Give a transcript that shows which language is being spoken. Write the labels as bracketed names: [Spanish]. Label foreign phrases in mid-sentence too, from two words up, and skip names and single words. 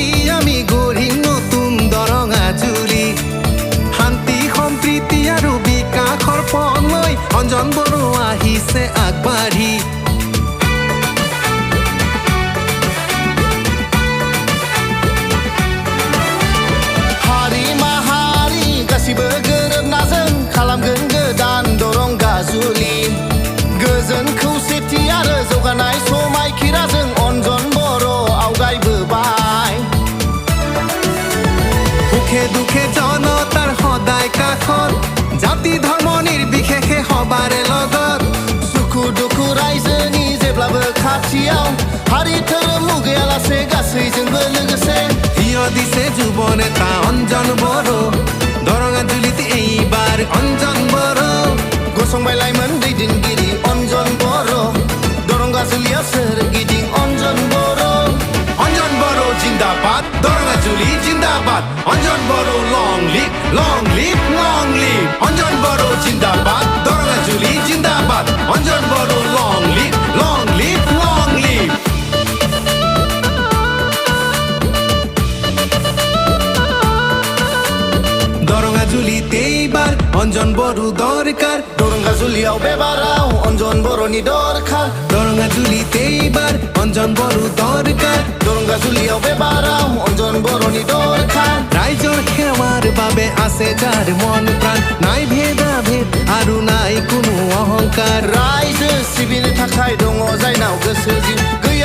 [Assamese] আমি গঢ়িম নতুন দৰঙ্গাজুলি শান্তি সম্প্ৰীতি আৰু বিকাশৰ পথ লৈ অঞ্জন বড়ো আহিছে আগবাঢ়ি [Bodo] हारि माहारि गासिबो गोरोबना जों खालामगोन गोदान दरंगाजुलि गोजोन खौसेथि आरो जौगानाय समायखिराजों अनजन बर' आवगायबोबाय [Assamese] সুখে দুখে জনতাৰ সদায় কাষত জাতি ধৰ্ম নিৰ্বিশেষে সবাৰে লগত [Bodo] सुखु दुखु रायजोनि जेब्लाबो खाथियाव हारि धोरोम मुगैयालासे गासैजोंबो लोगोसे [Assamese] হিয় দিছে যুৱ নেতা অঞ্জন বড়ো দৰঙ্গাজুলিতে এইবাৰ অঞ্জন বড়ো [Bodo] गसंबाय लाइमोन दैदेनगिरि अनजन बर' दरंगाजुलियाव सोरगिदिं अनजन बर' [Assamese] অঞ্জন বড়ো জিন্দাবাদ দরঙ্গাজুলি জিন্দাবাদ অঞ্জন বড়ো [English] long live long live long live [Assamese] অঞ্জন বড়ো জিন্দাবাদ দরঙ্গাজুলি জিন্দাবাদ অঞ্জন বড়ো [English] long live long live long live [Assamese] দরঙ্গাজুলিতে এইবার অঞ্জন বড়ো দরকার [Bodo] Darangajuliyau bebarau Anjan Boroni dorkar [Assamese] দরঙ্গাজুলিতে এইবার অঞ্জন বড়ো দরকার [Bodo] Darangajuliyau bebarau Anjan Boroni dorkar [Assamese] ৰাইজৰ সেৱাৰ বাবে আছে যাৰ মন প্ৰাণ নাই ভেদাভেদ আৰু নাই কোনো অহংকাৰ [Bodo] रायजो सिबिनो थाखाय दङ जायनाव गोसो जिउ